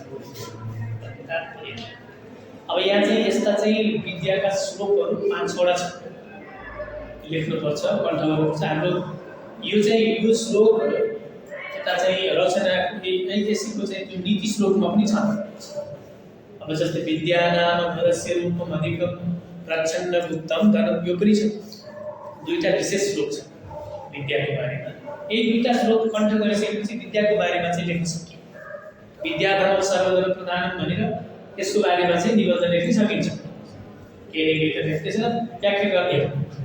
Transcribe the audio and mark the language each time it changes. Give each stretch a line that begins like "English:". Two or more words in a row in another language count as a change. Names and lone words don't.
Nepali: अब यहाँ चाहिँ यस्ता चाहिँ विद्याका श्लोकहरू 5 वटा छ लेख्नुपर्छ कण्ठ गर्नुपर्छ हाम्रो यो चाहिँ यो श्लोक यता चाहिँ रचना ऐतिहासिकको चाहिँ त्यो नीति श्लोकमा पनि छ अब जस्तै
Sanskrit: विद्यानाम भरस्य रूपम अधिकम प्रच्छन्न गुप्तम धनम
Nepali: यो पनि छ दुईटा विशेष श्लोक छ विद्याको बारेमा यही दुईटा श्लोक कण्ठ गरिसकेपछि विद्याको बारेमा चाहिँ लेख्न सकियो
Sanskrit: विद्याधन सर्वधन प्रधानम
Nepali: भनेर त्यसको बारेमा चाहिँ निबन्ध लेख्न सकिन्छ केही त्यसमा व्याख्या गर्ने हो